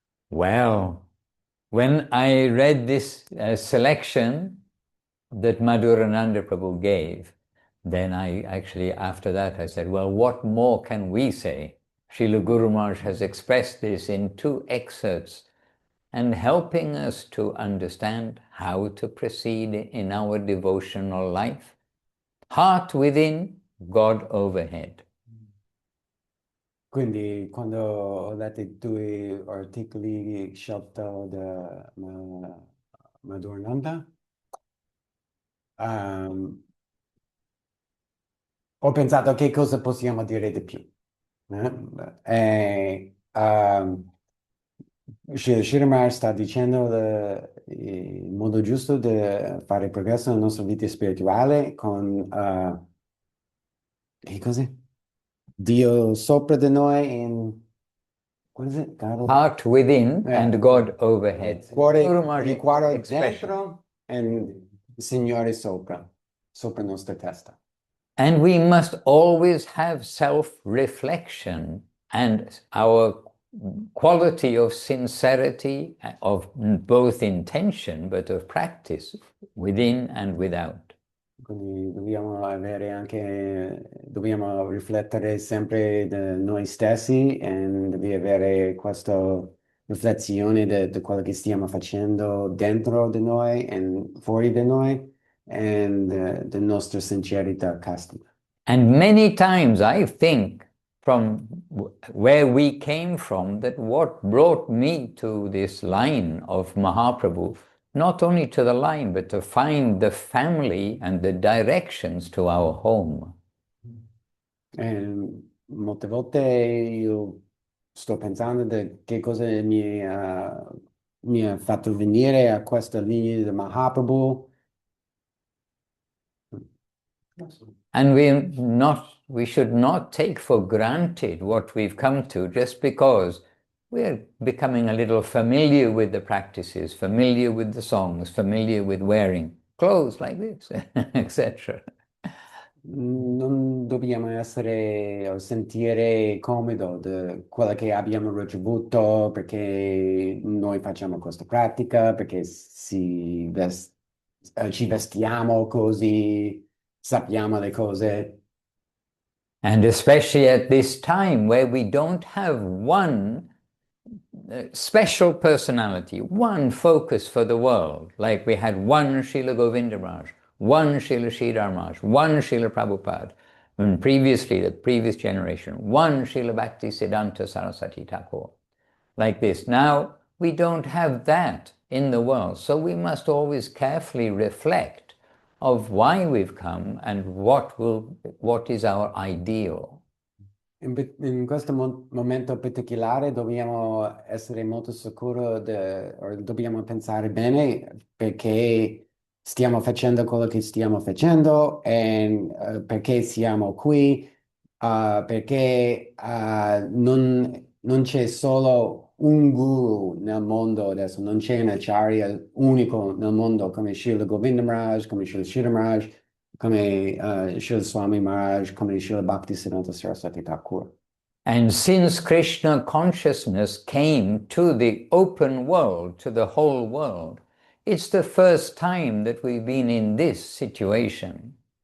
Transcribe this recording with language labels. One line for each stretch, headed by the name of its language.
English: Well, when I read this selection that Madhurananda Prabhu gave, then I actually, after that, I said, well, what more can we say? Srila Guru Maharaj has expressed this in 2 excerpts and helping us to understand how to proceed in our devotional life. Heart within, God overhead.
Italian: Quindi quando ho letto i tuoi articoli scelto da Madhurananda, ho pensato che cosa possiamo dire di più. E, Shirimar sta dicendo il modo giusto di fare progresso nella nostra vita spirituale con che cos'è? Dio sopra di noi in
English: what is it? God Heart within and God overhead. Guru Maharaj
Italian: il cuore
English: expression.
Italian: dentro e il Signore sopra nostra testa.
English: And we must always have self-reflection and our quality of sincerity, of both intention but of practice, within and without.
Italian: Quindi dobbiamo riflettere sempre di noi stessi e devi avere questa riflessione di quello che stiamo facendo dentro di noi e fuori di noi e della nostra sincerità castica.
English: And many times I think from where we came from that what brought me to this line of Mahaprabhu, not only to the line, but to find the family and the directions to our home.
Italian: Molte volte io sto pensando di che cosa mi ha fatto venire a questa linea di Mahaprabhu.
English: And we should not take for granted what we've come to just because we're becoming a little familiar with the practices, familiar with the songs, familiar with wearing clothes like this, etc.
Italian: Non dobbiamo essere o sentire comodo di quello che abbiamo ricevuto perché noi facciamo questa pratica, perché ci vestiamo così, sappiamo le cose.
English: And especially at this time where we don't have one special personality, one focus for the world, like we had one Srila Govinda Maharaj, one Srila Sridhar Maharaj, one Srila Prabhupada, and previously, the previous generation, one Srila Bhakti Siddhanta Saraswati Thakur, like this. Now, we don't have that. in the world. So we must always carefully reflect of why we've come and what is our ideal.
Italian: In questo momento particolare dobbiamo essere molto sicuri, o dobbiamo pensare bene perché stiamo facendo quello che stiamo facendo e perché siamo qui, perché non c'è solo un guru nel mondo adesso, non c'è un acharya unico nel mondo come Srila Govinda Maharaj, come Srila Sridhar Maharaj, come Srila Swami Maharaj, come Srila Bhaktisiddhanta Saraswati Thakur.
English: And since Krishna consciousness came to the open world, to the whole world, it's the first time that we've been in this situation.